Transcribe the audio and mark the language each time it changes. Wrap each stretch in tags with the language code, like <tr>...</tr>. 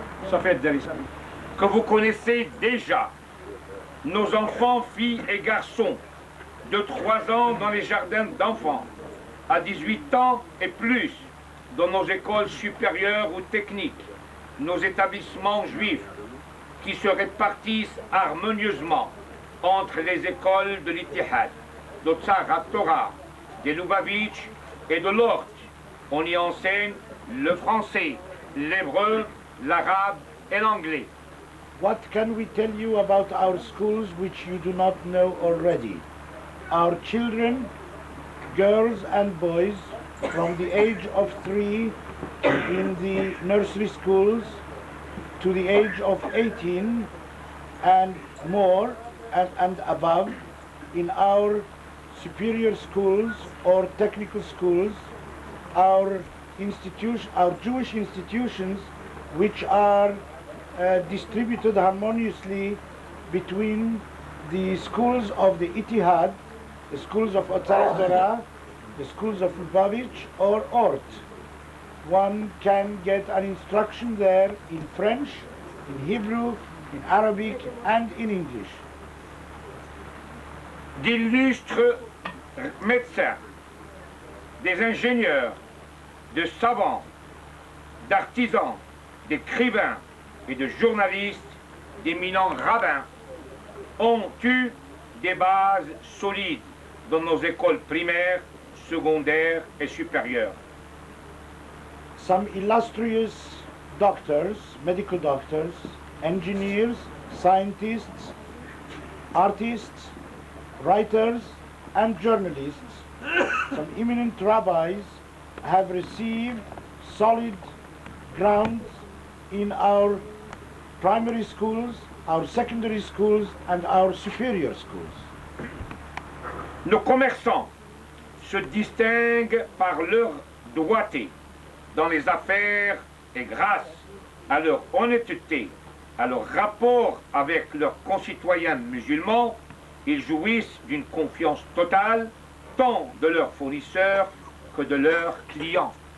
<fr>Ça fait que vous connaissez déjà nos enfants, filles et garçons de 3 ans dans les jardins d'enfants, à 18 ans et plus dans nos écoles supérieures ou techniques, nos établissements juifs qui se répartissent harmonieusement entre les écoles de l'Ittihad, de Tzara Torah, de Lubavitch et de l'Ort. On y enseigne le français, l'hébreu, l'arabe et l'anglais.</fr> <en>What can we tell you about our schools which you do not know already? Our children, girls and boys, from the age of 3 in the nursery schools to the age of 18 and more and above in our superior schools or technical schools, our Jewish institutions which are distributed harmoniously between the schools of the Ittihad, the schools of Otzar Dora, the schools of Lubavitch or Ort. One can get an instruction there in French, in Hebrew, in Arabic and in English.</en> <fr>D'illustres médecins, des ingénieurs, de savants, d'artisans, d'écrivains et de journalistes, d'éminents rabbins ont eu des bases solides dans nos écoles primaires, secondaires et supérieures.</fr> <en>Some illustrious doctors, medical doctors, engineers, scientists, artists, writers and journalists, some eminent rabbis have received solid grounds in our primary schools, our secondary schools and our superior schools.</en> <fr>Nos commerçants se distinguent par leur droiture dans les affaires et grâce à leur honnêteté, à leur rapport avec leurs concitoyens musulmans, ils jouissent d'une confiance totale tant de leurs fournisseurs que de leurs clients.</fr>